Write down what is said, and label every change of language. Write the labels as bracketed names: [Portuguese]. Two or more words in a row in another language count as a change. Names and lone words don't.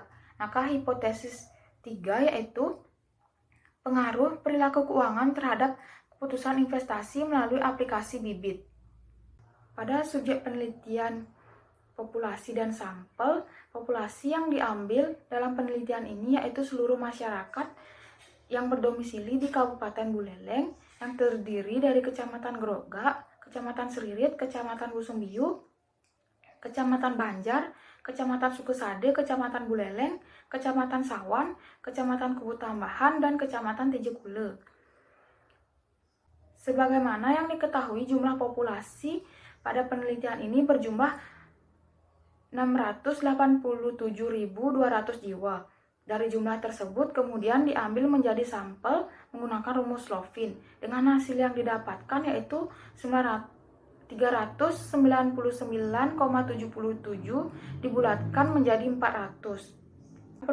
[Indonesian] Maka hipotesis 3 yaitu pengaruh perilaku keuangan terhadap keputusan investasi melalui aplikasi bibit. Pada subjek penelitian populasi dan sampel, populasi yang diambil dalam penelitian ini yaitu seluruh masyarakat yang berdomisili di Kabupaten Buleleng yang terdiri dari Kecamatan Groga, Kecamatan Seririt, Kecamatan Busumbiu, Kecamatan Banjar, Kecamatan Sukesade, Kecamatan Buleleng, Kecamatan Sawan, Kecamatan Kubu Tambahan, dan Kecamatan Tejekule. Sebagaimana yang diketahui, jumlah populasi pada penelitian ini berjumlah 687.200 jiwa. Dari jumlah tersebut kemudian diambil menjadi sampel menggunakan rumus Lovin dengan hasil yang didapatkan yaitu 399,77 dibulatkan menjadi 400.